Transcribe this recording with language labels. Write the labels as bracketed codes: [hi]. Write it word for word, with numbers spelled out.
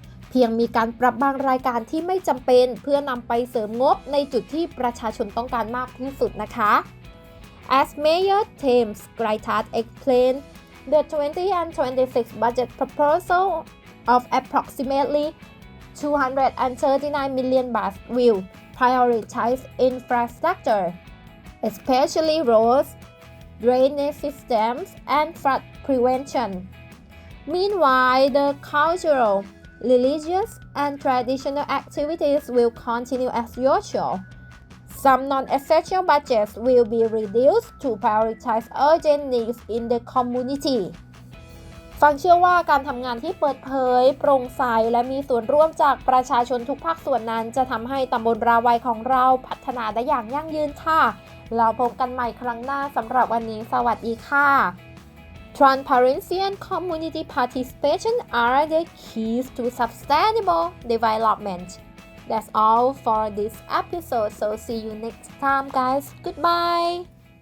[th] เพียงมีการปรับบางรายการที่ไม่จำเป็นเพื่อนำไปเสริมงบในจุดที่ประชาชนต้องการมากที่สุดนะคะ [en] As Mayor Thames Graitat explained, the twenty and twenty-six budget proposal of approximately two hundred thirty-nine million baht will prioritize infrastructure, especially roads, drainage systems, and flood prevention. Meanwhile, the cultural, religious, and traditional activities will continue as usual. Some non-essential budgets will be reduced to prioritize urgent needs in the community. [th] ฟังเชื่อว่าการทำงานที่เปิดเผยโปร่งใสและมีส่วนร่วมจากประชาชนทุกภาคส่วนนั้นจะทำให้ตำบลราวัยของเราพัฒนาได้อย่างยั่งยืนค่ะเราพบกันใหม่ครั้งหน้าสำหรับวันนี้สวัสดีค่ะ [en] Transparency and community participation are the keys to sustainable development. That's all for this episode. So see you next time, guys. Goodbye.